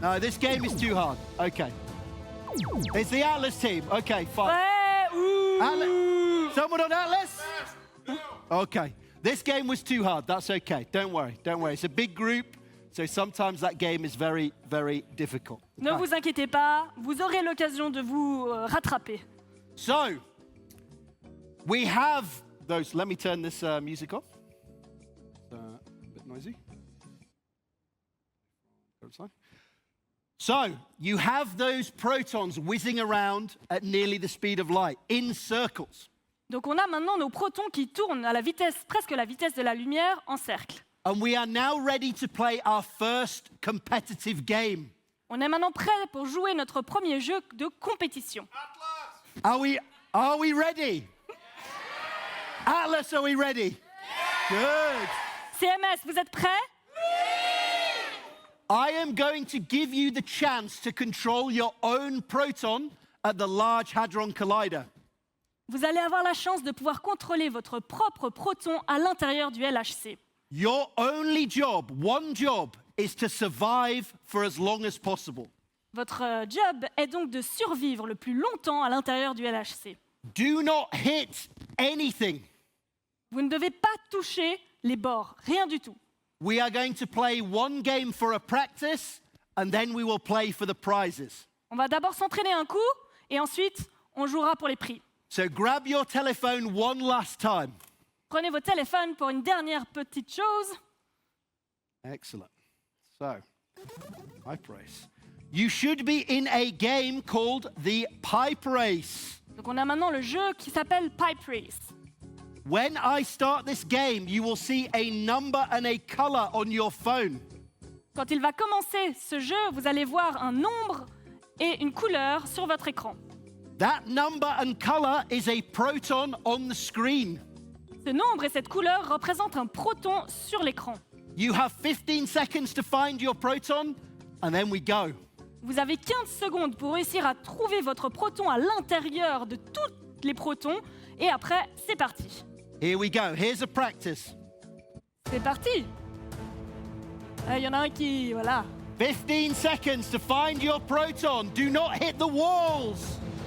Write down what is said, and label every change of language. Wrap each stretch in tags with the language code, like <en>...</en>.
<en>No, this game is too hard. Okay. It's the Atlas team. Okay, fine. Ouais, ouh. Someone on Atlas? Okay. This game was too hard. That's okay. Don't worry. Don't worry. It's a big group, so sometimes that game is very, very difficult.</en> <fr>Ne vous inquiétez pas, vous aurez l'occasion de vous rattraper.</fr> <en>So, we have those. Let me turn this music off. It's a bit noisy. So, you have those protons whizzing around at nearly the speed of light, in circles.</en> <fr>Donc on a maintenant nos protons qui tournent à la vitesse, presque la vitesse de la lumière, en cercle.</fr> <en>And we are now ready to play our first competitive game.</en> <fr>On est maintenant prêt pour jouer notre premier jeu de compétition.</fr> <en>Are we ready? Atlas, are we ready? Good.</en> <fr>CMS, vous êtes prêts?</fr> <en>I am going to give you the chance to control your own proton at the Large Hadron Collider.</en> <fr>Vous allez avoir la chance de pouvoir contrôler votre propre proton à l'intérieur du LHC.</fr> <en>Your only job, one job, is to survive for as long as possible.</en> <fr>Votre job est donc de survivre le plus longtemps à l'intérieur du LHC.</fr> <en>Do not hit anything.</en> <fr>Vous ne devez pas toucher les bords, rien du tout.</fr> <en>We are going to play one game for a practice, and then we will play for the prizes.</en> <fr>On va d'abord s'entraîner un coup, et ensuite, on jouera pour les prix.</fr> <en>So grab your telephone one last time.</en> <fr>Prenez vos téléphones pour une dernière petite chose.</fr> <en>Excellent. So, pipe race. You should be in a game called the pipe race.</en> <fr>Donc on a maintenant le jeu qui s'appelle Pipe Race.</fr> <en>When I start this game, you will see a number and a color on your phone.</en> <fr>Quand il va commencer ce jeu, vous allez voir un nombre et une couleur sur votre écran.</fr> <en>That number and color is a proton on the screen.</en> <fr>Ce nombre et cette couleur représentent un proton sur l'écran.</fr> <en>You have 15 seconds to find your proton, and then we go.</en> <fr>Vous avez 15 secondes pour réussir à trouver votre proton à l'intérieur de tous les protons, et après, c'est parti.</fr> <en>Here we go. Here's a practice.</en> <fr>C'est parti. Il y en a un qui... voilà.</fr> <en>15 seconds to find your proton. Do not hit the walls.</en>